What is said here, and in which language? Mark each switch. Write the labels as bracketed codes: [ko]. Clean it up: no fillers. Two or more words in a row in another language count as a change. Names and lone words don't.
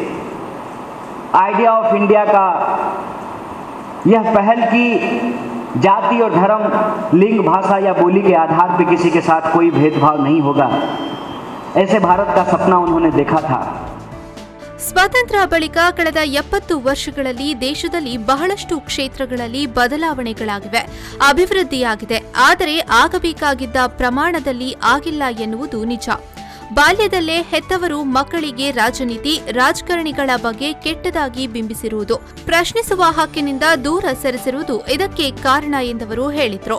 [en] Idea of India [hi] का यह पहल की जाति और धर्म, लिंग, भाषा या बोली के आधार पर किसी के साथ कोई भेदभाव नहीं होगा, ऐसे भारत का सपना उन्होंने देखा था. [kn] ಸ್ವಾತಂತ್ರ್ಯ ಬಳಿಕ ಕಳೆದ 70 ವರ್ಷಗಳಲ್ಲಿ ದೇಶದಲ್ಲಿ ಬಹಳಷ್ಟು ಕ್ಷೇತ್ರಗಳಲ್ಲಿ ಬದಲಾವಣೆಗಳಾಗಿವೆ, ಅಭಿವೃದ್ಧಿಯಾಗಿದೆ. ಆದರೆ ಆಗಬೇಕಾಗಿದ್ದ ಪ್ರಮಾಣದಲ್ಲಿ ಆಗಿಲ್ಲ ಎನ್ನುವುದು ನಿಜ. ಬಾಲ್ಯದಲ್ಲೇ ಹೆತ್ತವರು ಮಕ್ಕಳಿಗೆ ರಾಜನೀತಿ, ರಾಜಕಾರಣಿಗಳ ಬಗ್ಗೆ ಕೆಟ್ಟದಾಗಿ ಬಿಂಬಿಸಿರುವುದು, ಪ್ರಶ್ನಿಸುವ ಹಕ್ಕಿನಿಂದ ದೂರ ಸರಿಸಿರುವುದು ಇದಕ್ಕೆ ಕಾರಣ ಎಂದವರು ಹೇಳಿದ್ರು.